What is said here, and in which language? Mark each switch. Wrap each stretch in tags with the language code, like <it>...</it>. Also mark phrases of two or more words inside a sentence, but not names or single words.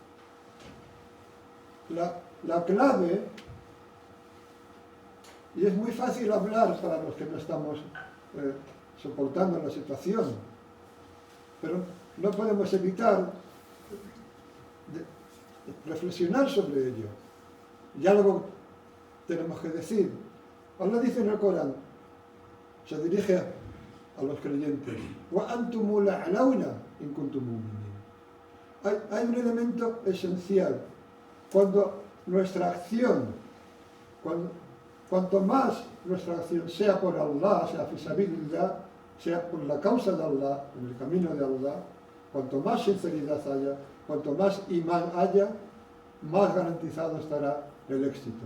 <es>la clave, y es muy fácil hablar para los que no estamos soportando la situación, pero no podemos evitar reflexionar sobre ello. Y algo tenemos que decir. Allah dice en el Corán, se dirige a los creyentes:</es> <ar>وَأَنْتُمُ الْأَعْلَوْنَ إِن كُنتُم مُؤْمِنِينَ.</ar> <es>Hay un elemento esencial. Cuando nuestra acción, cuanto más nuestra acción sea por Allah, sea fisabilidad, sea por la causa de Allah, en el camino de Allah, cuanto más sinceridad haya, cuanto más imán haya, más garantizado estará el éxito.</es>